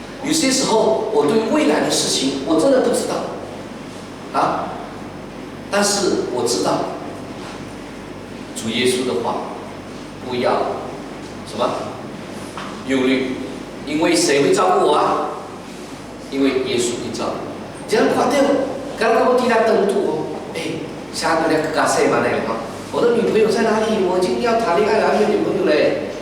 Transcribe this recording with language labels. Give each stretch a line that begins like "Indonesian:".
Chinese: 有些时候，我对未来的事情我真的不知道，但是我知道主耶稣的话，不要什么忧虑，因为谁会照顾我啊？因为耶稣会照顾。
Malay: Jangan khawatir kalau kamu tidak tentu. Saya punya kekasih mana ya?
Chinese: 我的女朋友在哪里？我今天要谈恋爱了，有女朋友嘞。